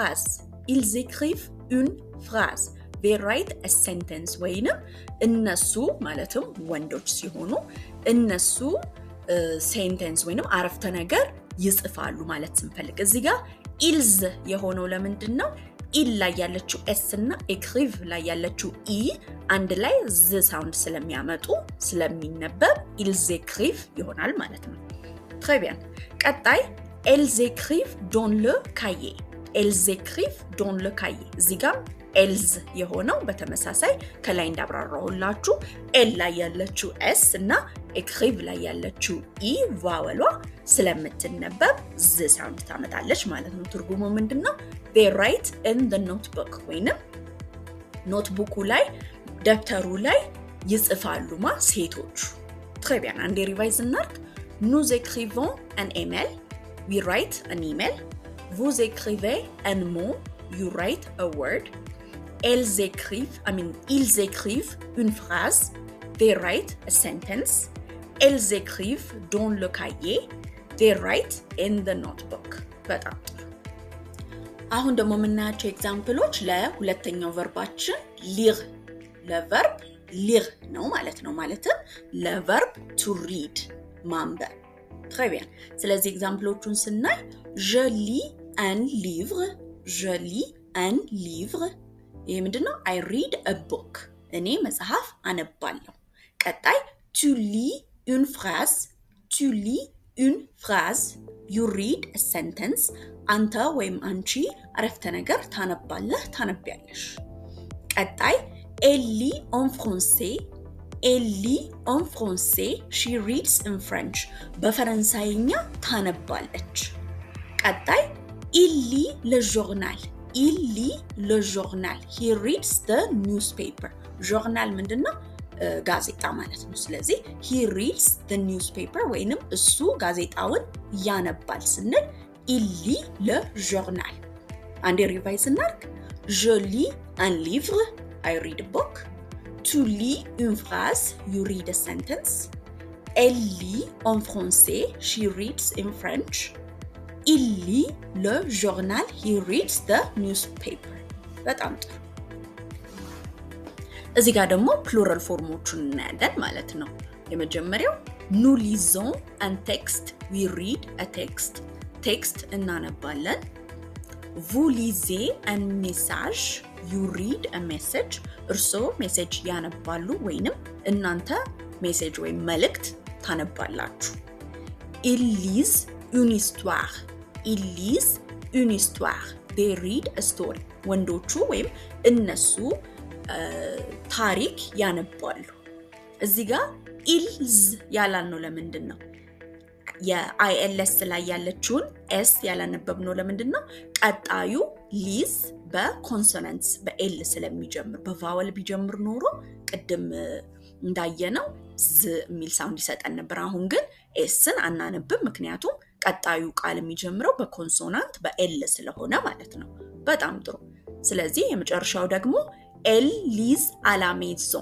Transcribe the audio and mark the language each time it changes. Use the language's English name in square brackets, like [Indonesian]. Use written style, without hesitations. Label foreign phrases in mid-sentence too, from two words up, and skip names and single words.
[English] phrase they write a sentence [Amharic] ወይንም እነሱ ማለትም ወንዶች ሲሆኑ እነሱ ሴንተንስ ወይንም አረፍተ ነገር ይጽፋሉ ማለት ስንፈልግ እዚህ ጋር ils የሆነው ለምንድነው il ላይ ያለችው s እና écrive ላይ ያለችው e አንድ ላይ z ሳውንድ ስለሚያመጡ ስለሚነበብ [French] ils écrivent [Amharic] ይሆናል ማለት ነው [French] très bien [Amharic] ቀጣይ [French] elles écrivent dans le cahier [Amharic] እዚህ ጋር else የሆነው በተመሳሳይ ከላይ እንዳብራራሁላችሁ l ላይ ያለችው s እና écrive ላይ ያለችው e ቫወሏ ስለምትነበብ z ሳውንድ ታመጣለች ማለት ነው ትርጉሙ ምንድነው [English] they write in the notebook [Amharic] ወይንም ኖትቡኩ ላይ ደብተሩ ላይ ይጽፋሉማ ሴቶቹ [French] très bien [Amharic] አንዴ ሪቫይዝ እናድርግ [French] nous écrivons un email [English] we write an email [French] vous écrivez un mot [English] you write a word [French] ils écrivent une phrase. [English] They write a sentence. [French] Elles écrivent dans le cahier. [English] They write in the notebook. [Amharic] በጣም ጥሩ። አሁን ደግሞ የምናያቸው ኤግዛምፕሎች ለሁለተኛው ቨርባችን ሊር ለቨርብ ሊር ነው ማለት ነው። ማለትም ለቨርብ [English] to read [Amharic] ማንበብ። [French] très bien። [Amharic] ስለዚህ ኤግዛምፕሎቹን ስናይ [French] je lis un livre. je lis un livre [Amharic] ይሄ ምንድነው? [English] I read a book [Amharic] እኔ መጽሐፍ አነባለሁ። ቀጣይ [French] tu lis une phrase. tu lis une phrase. [English] you read a sentence [Amharic] አንተ ወይም አንቺ አረፍተ ነገር ታነባለህ ታነቢያለሽ። ቀጣይ [French] elle lit en français. elle lit en français. [English] she reads in French [Amharic] በፈረንሳይኛ ታነባለች። ቀጣይ il lit le journal. [French] il lit le journal. [English] he reads the newspaper. [Amharic] journal ምንድነው? ጋዜጣ ማለት ነው። ስለዚህ [English] he reads the newspaper [Amharic] ወይንም እሱ ጋዜጣውን ያነባል ስንል [French] il lit le journal. [Amharic] አንዴ ሪቫይዝ እናድርግ። [French] je lis un livre. [English] I read a book. [French] tu lis une phrase. [English] you read a sentence. [French] elle lit en français. [English] she reads in French. [French] il lit le journal. [English] he reads the newspaper. [Amharic] በጣም ጥሩ። እዚህ ጋር ደግሞ ፕሉራል ፎርሞቹን እናያለን ማለት ነው። የመጀመሪያው [French] nous lisons un texte. [English] we read a text. [Amharic] ቴክስት እናነባለን። [French] vous lisez un message. [English] you read a message. [Amharic] እርስዎ ሜሴጅ ያነባሉ ወይንም እናንተ ሜሴጅ ወይም መልእክት ታነባላችሁ። [French] ils lisent une histoire. ils lisent une histoire. [English] they read a story. [Amharic] ወንዶቹ ወይም እነሱ ታሪክ ያነባሉ። እዚህ ጋር ኢልዝ ያላልነው ለምንድን ነው? የአይኤልኤስ ላይ ያለችውን ኤስ ያላነበብነው ለምንድን ነው? ቀጣዩ ሊዝ በኮንሶናንትስ በኤል ስለሚጀምር በቫወል ቢጀምር ኖሮ ቅድም እንዳየነው ዝ የሚል ሳውንድ ይሰጠን ነበር። አሁን ግን ኤስን አናነብም፣ ምክንያቱም ቀጣዩ ቃል የሚጀምረው በኮንሶናንት በኤል ስለሆነ ማለት ነው። በጣም ጥሩ። ስለዚህ የመጨረሻው ደግሞ [French] elle lise à la maison.